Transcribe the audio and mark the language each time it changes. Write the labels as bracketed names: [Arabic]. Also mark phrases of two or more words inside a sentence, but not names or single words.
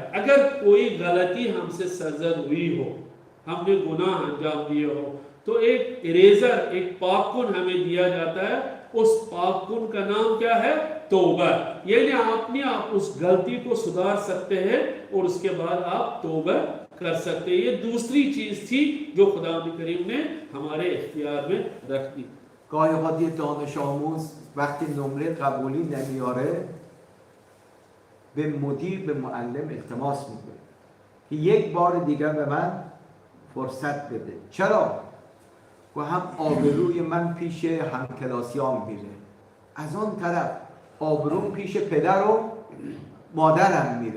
[Urdu] اگر کوئی غلطی ہم سے سرزد ہوئی ہو، ہم نے گناہ انجام دیے ہو، تو ایک ایریزر، ایک پاکن ہمیں دیا جاتا ہے. اس پاکن کا نام کیا ہے؟ توبہ. یعنی آپ اس غلطی کو سدھار سکتے ہیں اور اس کے بعد آپ توبہ کر سکتے ہیں. یہ دوسری چیز تھی جو خداوند کریم نے ہمارے اختیار میں رکھ دی. [Persian] گاهی اوقات یه دانش آموز وقتی نمره قبولی نمیاره به مدیر، به معلم التماس میکنه که یک بار دیگر به من فرصت بده. چرا؟ و هم آبروی من پیش همکلاسیان میره، از آن طرف آبروم پیش پدر و مادرم میره.